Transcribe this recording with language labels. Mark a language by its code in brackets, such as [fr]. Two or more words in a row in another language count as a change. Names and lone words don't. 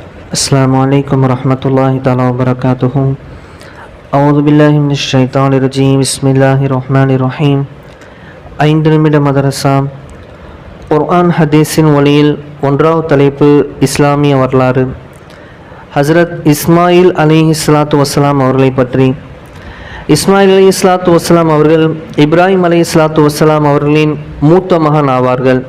[ar] السلام عليكم ورحمة الله تعالى وبركاته. أعوذ بالله من الشيطان الرجيم. بسم الله الرحمن الرحيم. [ta] 5 நிமிட மதரசா குர்ஆன் ஹதீஸின் ஒளியில் 1வது தலைப்பு இஸ்லாமிய வரலாறு. ஹசரத் இஸ்மாயில் [ar] عليه الصلاة والسلام [ta] அவர்களை பற்றி. இஸ்மாயில் [ar] عليه الصلاة والسلام [ta] அவர்கள் இப்ராஹிம் [ar] عليه الصلاة والسلام [ta] அவர்களின் மூத்த மகன் ஆவார்கள்.